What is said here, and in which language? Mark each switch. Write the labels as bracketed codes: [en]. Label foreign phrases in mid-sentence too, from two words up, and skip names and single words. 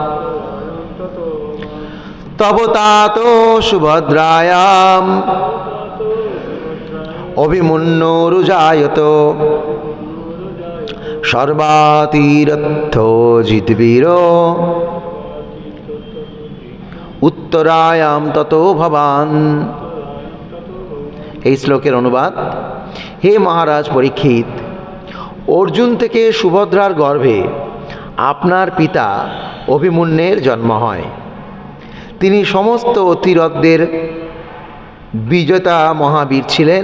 [sa] তব তাত সুভদ্রায়াম অভিমন্যুরজায়ত, সর্বাতীরথ জিতবীর উত্তরায়াম ততো ভবান। [bn] এই শ্লোকের অনুবাদ: হে মহারাজ পরীক্ষিত, অর্জুন থেকে সুভদ্রার গর্ভে আপনার পিতা অভিমন্যুর জন্ম হয়। তিনি সমস্ত অতিরথদের বিজেতা মহাবীর ছিলেন।